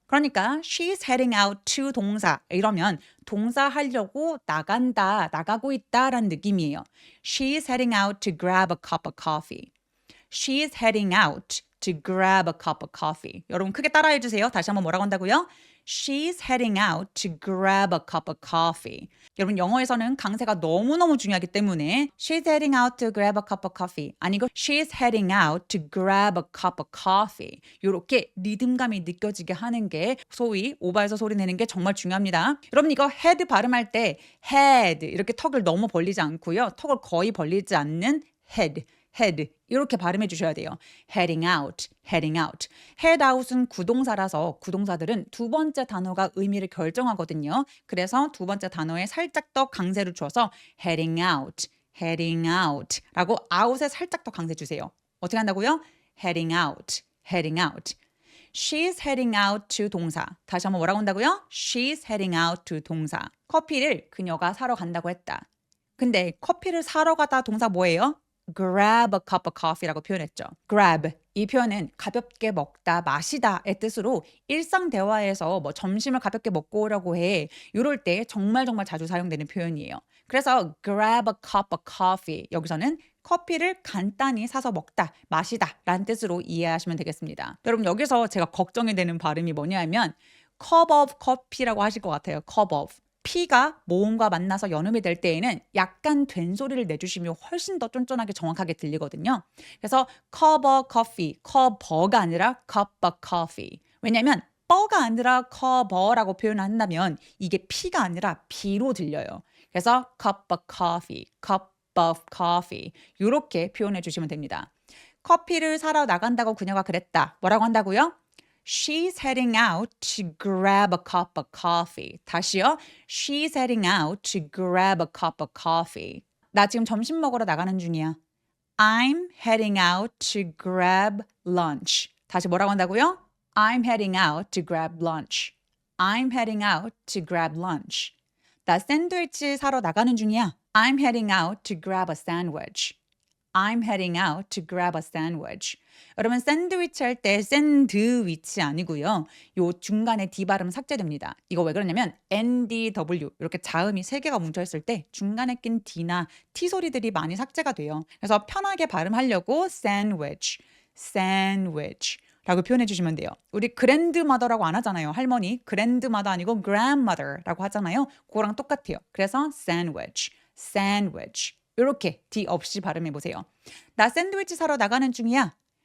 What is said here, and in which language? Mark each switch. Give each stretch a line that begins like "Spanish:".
Korean: 그러니까
English: she's heading out to
Korean: 동사 이러면 동사 하려고 나간다, 나가고 있다라는 느낌이에요.
English: She's heading out to grab a cup of coffee. She's heading out to grab a cup of coffee.
Korean: 여러분 크게 따라해 주세요. 다시 한번 뭐라고 한다고요?
English: She's heading out to grab a cup of coffee.
Korean: 여러분 영어에서는 강세가 너무너무 중요하기 때문에
English: She's heading out to grab a cup of coffee
Korean: 아니고
English: She's heading out to grab a cup of coffee.
Korean: 이렇게 리듬감이 느껴지게 하는 게 소위 오바해서 소리 내는 게 정말 중요합니다. 여러분 이거 head 발음할 때 head 이렇게 턱을 너무 벌리지 않고요. 턱을 거의 벌리지 않는 head. head 이렇게 발음해 주셔야 돼요.
English: heading out, heading out.
Korean: head out은 구동사라서 구동사들은 두 번째 단어가 의미를 결정하거든요. 그래서 두 번째 단어에 살짝 더 강세를 줘서
English: heading out, heading out
Korean: 라고 out에 살짝 더 강세 주세요. 어떻게 한다고요?
English: heading out, heading out. She's heading out to 동사.
Korean: 다시 한번 뭐라고 한다고요?
English: She's heading out to 동사.
Korean: 커피를 그녀가 사러 간다고 했다. 근데 커피를 사러 가다 동사 뭐예요?
English: grab a cup of coffee라고
Korean: 표현했죠. grab 이 표현은 가볍게 먹다, 마시다의 뜻으로 일상 대화에서 뭐 점심을 가볍게 먹고 오라고 해. 이럴 때 정말 자주 사용되는 표현이에요. 그래서
English: grab a cup of coffee
Korean: 여기서는 커피를 간단히 사서 먹다, 마시다 라는 뜻으로 이해하시면 되겠습니다. 여러분 여기서 제가 걱정이 되는 발음이 뭐냐면
English: cup of coffee
Korean: 라고 하실 것 같아요.
English: cup of.
Korean: P가 모음과 만나서 연음이 될 때에는 약간 된 소리를 내주시면 훨씬 더 쫀쫀하게 정확하게 들리거든요. 그래서
English: cup of coffee, cup가 아니라 cup of coffee.
Korean: 왜냐하면 뻐가 아니라 cup라고 표현한다면 이게 P가 아니라 B로 들려요.
English: 그래서 cup of coffee, cup of coffee
Korean: 이렇게 표현해 주시면 됩니다. 커피를 사러 나간다고 그녀가 그랬다. 뭐라고 한다고요?
English: She's heading out to grab a cup of coffee.
Korean: 다시요.
English: She's heading out to grab a cup of coffee.
Korean: 나 지금 점심 먹으러 나가는 중이야.
English: I'm heading out to grab lunch.
Korean: 다시 뭐라고 한다고요?
English: I'm heading out to grab lunch. I'm heading out to grab lunch.
Korean: 나 샌드위치 사러 나가는 중이야.
English: I'm heading out to grab a sandwich. I'm heading out to grab a sandwich.
Korean: 여러분 샌드위치 할 때 샌드위치 아니고요. 요 중간에 D 발음 삭제됩니다. 이거 왜 그러냐면 NDW 이렇게 자음이 3개가 뭉쳐있을 때 중간에 낀 D나 T 소리들이 많이 삭제가 돼요. 그래서 편하게 발음하려고 sandwich, sandwich 라고 표현해 주시면 돼요. 우리 grandmother라고 안 하잖아요. 할머니. grandmother 아니고 grandmother라고 하잖아요. 그거랑 똑같아요.
English: 그래서 sandwich, sandwich.
Korean: 이렇게 D 없이 발음해 보세요. 나 샌드위치 사러 나가는 중이야.